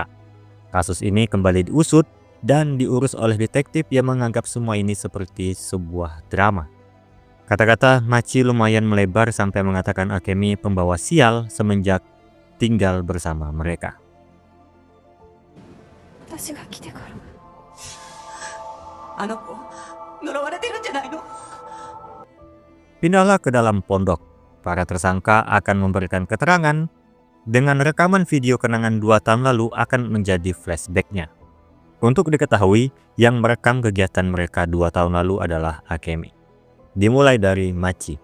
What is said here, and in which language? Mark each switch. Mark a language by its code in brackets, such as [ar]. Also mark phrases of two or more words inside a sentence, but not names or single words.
[id] Kasus ini kembali diusut dan diurus oleh detektif yang menganggap semua ini seperti sebuah drama. Kata-kata Machi lumayan melebar sampai mengatakan Akemi pembawa sial semenjak tinggal bersama mereka. [ja] あの子呪われてるんじゃないの? [id] Pindahlah ke dalam pondok. Para tersangka akan memberikan keterangan dengan rekaman video kenangan 2 tahun lalu akan menjadi flashbacknya. Untuk diketahui, yang merekam kegiatan mereka 2 tahun lalu adalah Akemi. Dimulai dari Machi.